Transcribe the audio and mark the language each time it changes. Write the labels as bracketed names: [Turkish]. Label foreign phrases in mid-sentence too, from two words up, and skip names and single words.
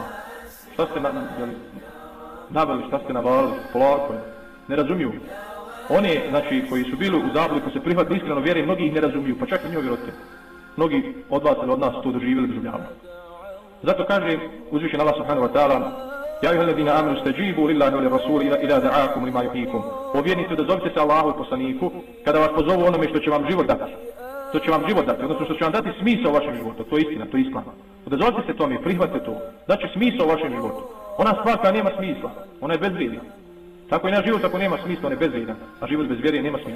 [Bosnian] Šta ste naveli, šta ste navalili, polako, ne razumiju. Oni, znači, koji su bili u zabludi, koji se prihvatili iskreno vjere, mnogi ih ne razumiju, pa čak i njihovi roditelji. Mnogi od vas ili od nas to doživjeli doživljavno. Zato kaže uzvišen Allah [Arabic] سبحانه وتعالى يا أيها الذين آمنوا استجيبوا لله وللرسول إذا دعاكم لما يحييكم. [Bosnian] O vjernici, odazovite se Allahu i poslaniku kada vas pozovu onome što će vam život dati. što će vam život dati, odnosno što će vam dati smisao u vašem životu, to je istina, to je islam. Odazovite se tome, prihvatite to, da će smisao u vašem životu. Ona stvar koja nema smisla, ona je bezvrijedna. Tako i naš život ako nema smisla, on je bezvrijedan, a život bez vjere nema smisla.